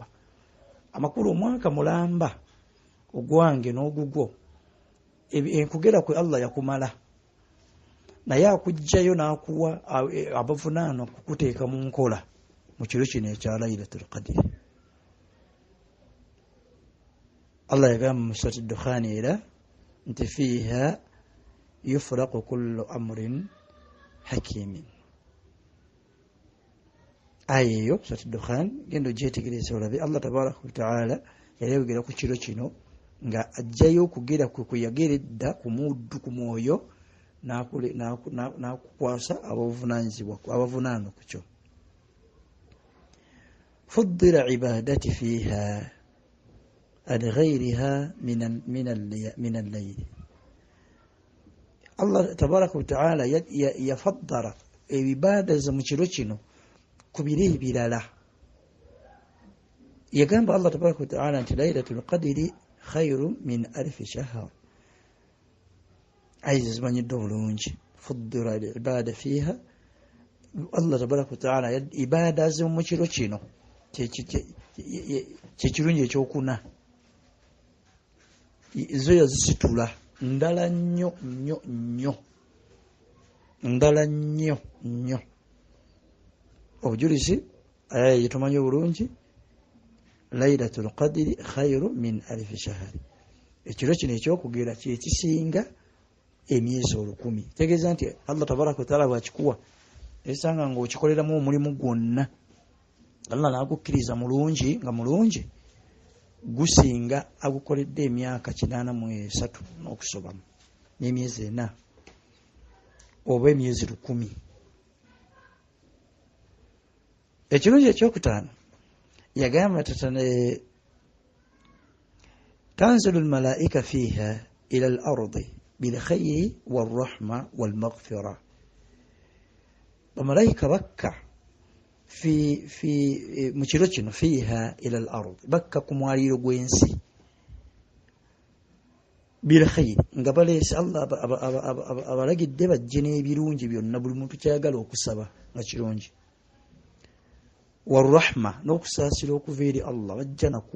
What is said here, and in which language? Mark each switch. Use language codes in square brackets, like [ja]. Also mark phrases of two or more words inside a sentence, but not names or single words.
[lg] Amakulu omwaka mulamba ogwange n'ogugwo, enkugera kwe Allah yakumala, naye akugjayo n'akuwa abavunaana okukuteeka mu nkola mu kiro kino ekya [ar] ليلة القدر. [lg] Allah yagamba mu surati ad-Dukhan era nti [ar] فيها يفرق كل أمر حكيم. [lg] Aya eyo surati ad-Dukhan genda ogyetegereza olabe Allah [ar] تبارك وتعالى [lg] yali ayogera ku kiro kino nga ajjayo okugera kwe kuyagera edda ku muddu ku mwoyo n'akukwasa abavunaana ku kyo. [ar] فضلت عبادة فيها عن غيرها من الليل. [lg] Allah [ar] تبارك وتعالى [lg] yafaddara ebibada za mu kiro kino ku biro ebirala. Yagamba Allah [ar] تبارك وتعالى [lg] nti [ar] ليلة القدر خير من ألف شهر. [lg] Aizi zimanyidde obulungi. [ar] فضلت العبادة فيها, [lg] Allah [ar] تبارك وتعالى [lg] ibada ze mu kiro kino kyekirungi ekyokuna, zo yazisitula ndala nnyo nnyo nnyo, ndala nnyo nnyo. Obujulizi aya yetumanyi obulungi, [ar] ليلة القدر خير من ألف شهر. [lg] Ekiro kino ekyokugera kyekisinga emyezi 1000. Tegeeza nti Allah [ar] تبارك وتعالى [lg] bwakikuwa esanga ng'okikoleramu omulimu gwonna, Allah n'agukkiriza mulungi nga mulungi, gusinga agukoledde emyaka 83 n'okusobamu n'emyezi 4 oba emyezi 1000. Ekirungi ekyokutaano yagamba [ar] تنزل الملائكة فيها إلى الأرض بالخير والرحمة والمغفرة. [lg] Bamalayika bakka mu kiro kino [ar] فيها إلى الأرض, [lg] bakka ku mwaliiro gw'ensi, bilkhayri, nga baleese Allah abalagidde bajje n'ebirungi byonna, buli muntu kyayagala okusaba nga kirungi. Warrahma, n'okusaasira okuva eri Allah bajja nakwo.